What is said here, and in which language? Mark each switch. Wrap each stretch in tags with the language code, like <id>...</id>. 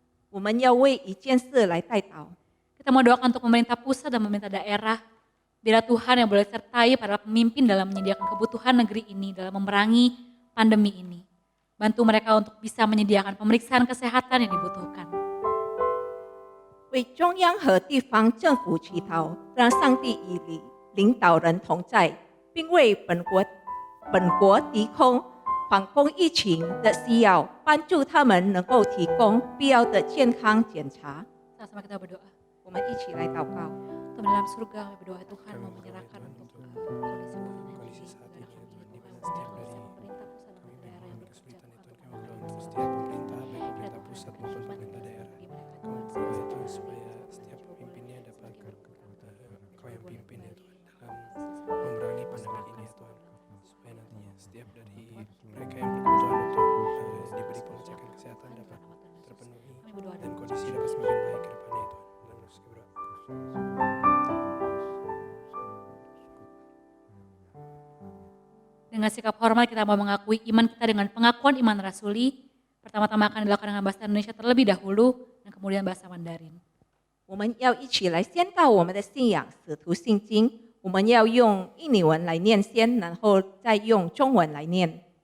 <zh>我们要为一件事来代祷。</zh> <id>Kita mau doakan untuk pemerintah pusat dan pemerintah daerah. Biar Tuhan yang boleh sertai para pemimpin dalam menyediakan kebutuhan negeri ini dalam memerangi pandemi ini. Bantu mereka untuk bisa menyediakan pemeriksaan kesehatan yang dibutuhkan.</id> <zh>为中央和地方政府祈祷，让上帝与领导人同在，并为本国敌空防控疫情的需要，帮助他们能够提供必要的健康检查。</zh> <id>Sama-sama kita berdoa.</id> <zh>我们一起来祷告。</zh> <id>Tuhan dalam surga kami berdoa Tuhan mau menyerahkan untuk kondisi saat ini Tuhan pemerintah pusat dan daerah yang bekerja untuk setiap pemerintah, baik pemerintah pusat maupun pemerintah daerah. Itu supaya setiap pemimpinnya dapat Kau yang pimpin ya Tuhan dalam memerangi pandemi ini ya Tuhan. Supaya nantinya setiap dari mereka yang berkebutuhan untuk diberi pengecekan kesehatan dapat terpenuhi dan kondisi dapat semakin baik ke depannya ya Tuhan. Dan terus berdoa. Dengan sikap hormat kita mau mengakui iman kita dengan pengakuan iman rasuli. Pertama-tama akan dilakukan dengan bahasa Indonesia terlebih dahulu dan kemudian bahasa Mandarin.</id> <zh>我们要一起来宣告我们的信仰，使徒信经。我们要用印尼文来念先，然后再用中文来念。</zh>